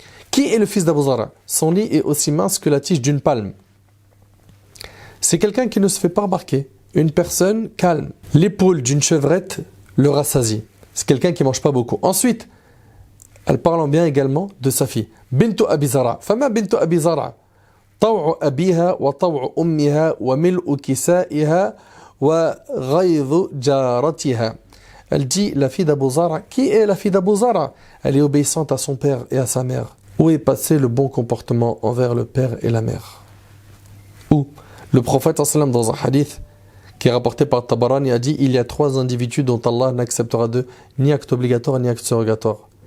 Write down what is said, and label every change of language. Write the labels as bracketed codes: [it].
[fr] Qui est le fils d'Abu Zara? Son lit est aussi mince que la tige d'une palme. C'est quelqu'un qui ne se fait pas remarquer. Une personne calme. L'épaule d'une chevrette le rassasie. C'est quelqu'un qui ne mange pas beaucoup. Ensuite, elle parle en bien également de sa fille. Bintu Abi Zara. Fama Bintu Abi Zara. [ar] طوع أبيها وطوع أمها وملء كسائها وغيظ جارتها. [fr] Elle dit la fille d'Abu Zara. Qui est la fille d'Abu Zara? Elle est obéissante à son père et à sa mère. Où est passé le bon comportement envers le père et la mère? Où le prophète sallam dans un hadith qui est rapporté par Tabarani a dit il y a 3 individus dont Allah n'acceptera d'eux ni acte obligatoire ni acte surrogatoire.